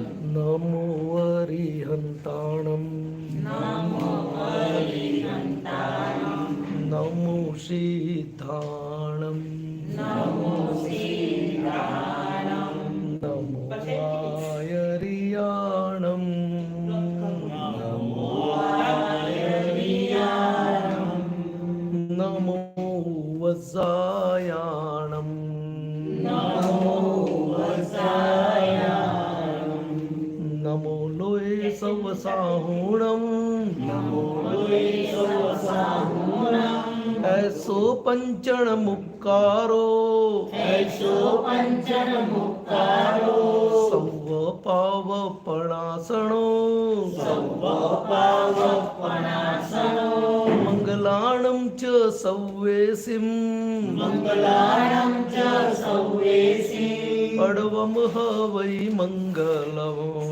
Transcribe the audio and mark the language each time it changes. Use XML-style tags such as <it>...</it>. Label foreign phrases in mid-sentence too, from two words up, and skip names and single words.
<pra>નમો અરિહંતાણમ નમો સિદ્ધાણમ નમો આયરિયાણમ નમો વસાયાણમ નમો લોય સવસાહુણમ ऐसो पंचण मुक्कारो सव पावपणासणो मंगलाणं च सव्वेसिं पडवम हवै मंगलम्</pra>